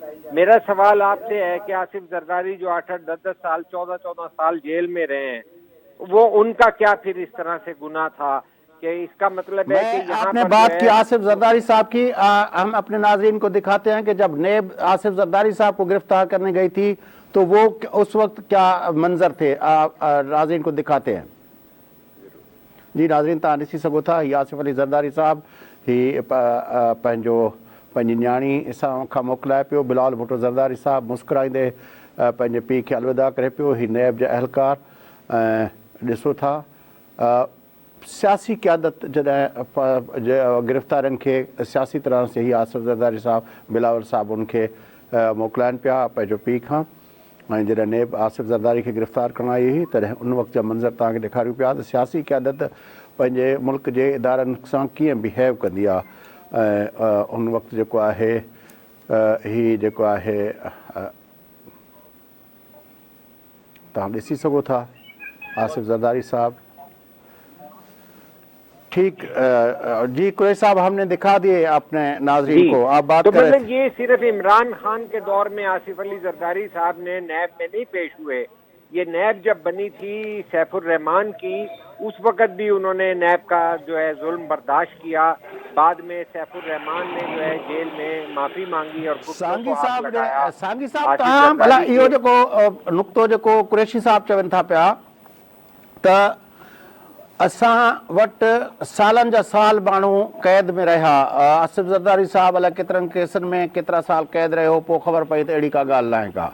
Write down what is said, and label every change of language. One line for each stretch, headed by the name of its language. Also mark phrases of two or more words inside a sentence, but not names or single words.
Urdu: میرا سوال آپ سے ہے کہ آصف زرداری جو 8 10 سال 14 سال جیل میں رہے ہیں، وہ ان کا کیا پھر اس طرح سے گناہ تھا کہ اس کا مطلب ہے کہ یہاں آپ نے پر بات کی آصف زرداری صاحب کی، ہم اپنے ناظرین کو دکھاتے ہیں کہ جب نیب آصف زرداری صاحب کو گرفتار کرنے گئی تھی تو وہ اس وقت کیا منظر تھے، ناظرین کو دکھاتے ہیں۔ جی ناظرین
Sindhi: تاں ॾिसी सघो था ही आसिफ अली ज़रदारी साहब ही पंहिंजी न्याणी सां खां मोकिलाए पियो। बिलाल भुट्टो ज़रदारी साहब मुस्कुराईंदे पंहिंजे पीउ खे अलविदा करे पियो। ही नैब जा अहलकार ॾिसो था सियासी क़यादत जॾहिं गिरफ़्तारनि खे सियासी तरह से ही आसिफ ज़रदारी साहब बिलावल साहब उनखे मोकिलाइनि पिया पंहिंजो पीउ खां, ऐं जॾहिं नेब आसिफ ज़रदारी खे गिरफ़्तार करण आई हुई तॾहिं उन वक़्त जा मंज़र तव्हांखे ॾेखारियूं पिया त सियासी क़यादत पंहिंजे मुल्क जे इदारनि सां कीअं बिहेव कंदी आहे। ऐं उन वक़्तु जेको आहे ही जेको आहे तव्हां ॾिसी सघो था आसिफ ज़रदारी साहब।
Urdu: ٹھیک جی قریش صاحب ہم نے دکھا دیے اپنے ناظرین کو، آپ بات تو کر رہے مطلب تھے۔ یہ صرف عمران خان کے دور میں آصف علی زرداری صاحب نے نیب میں نہیں پیش ہوئے، یہ نیب جب بنی تھی سیف الرحمان کی اس وقت بھی انہوں نے نیب کا جو ہے ظلم برداشت کیا، بعد میں سیف الرحمان نے جو ہے جیل میں معافی مانگی اور گھٹنوں کو ہاتھ لگایا۔
Sindhi: सांगी साहब तव्हां भला इहो जेको नुक़्तो जेको कुरैशी साहब चवनि था पिया त असां वटि सालनि जा साल माण्हू क़ैद में रहिया, आसिफ ज़रदारी साहब अलाए केतिरनि केसनि में केतिरा साल क़ैद रहियो, पोइ ख़बर पई त अहिड़ी का ॻाल्हि न आहे का।